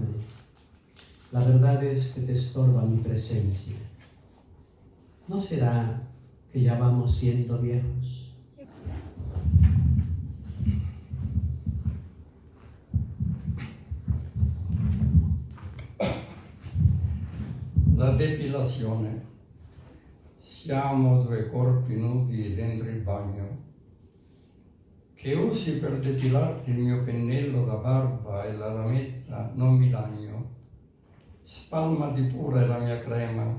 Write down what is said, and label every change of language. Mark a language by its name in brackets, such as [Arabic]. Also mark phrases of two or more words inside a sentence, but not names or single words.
[Spanish] La verdad es que te estorba mi presencia. ¿No será que ya vamos siendo viejos? [Italian] La depilazione. Siamo due corpi nudi dentro il bagno. Che usi per depilarti il mio pennello da barba e la lametta non mi lagno. Spalmati pure la mia crema.